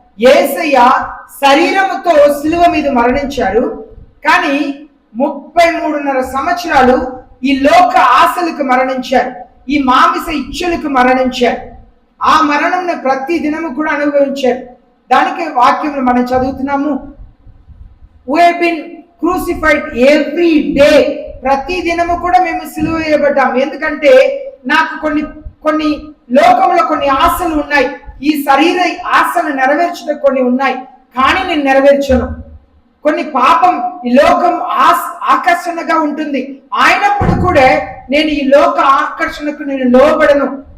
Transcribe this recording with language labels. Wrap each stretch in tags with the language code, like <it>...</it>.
<te>యేసయ్య శరీరముతో సిలువ మీద మరణించారు, కానీ 33.5 సంవత్సరాలు ఈ లోక ఆశలకు మరణించారు, ఈ మాంస ఇచ్చలకు మరణించారు. ఆ మరణం ప్రతి దినము కూడా అనుభవించారు. దానికి వాక్యం మనం చదువుతున్నాము,</te> <en>we have been crucified every day.</en> <te>ప్రతి దినము కూడా మేము సిలువ వేయబడ్డాము. ఎందుకంటే నాకు కొన్ని లోకంలో కొన్ని ఆశలు ఉన్నాయి, ఈ శరీర ఆశలు నెరవేర్చడం కొన్ని ఉన్నాయి, కానీ నేను నెరవేర్చను. కొన్ని పాపం ఈ లోకం ఆకర్షణగా ఉంటుంది, అయినప్పుడు కూడా నేను ఈ లోక ఆకర్షణకు నేను లోబడను.</te>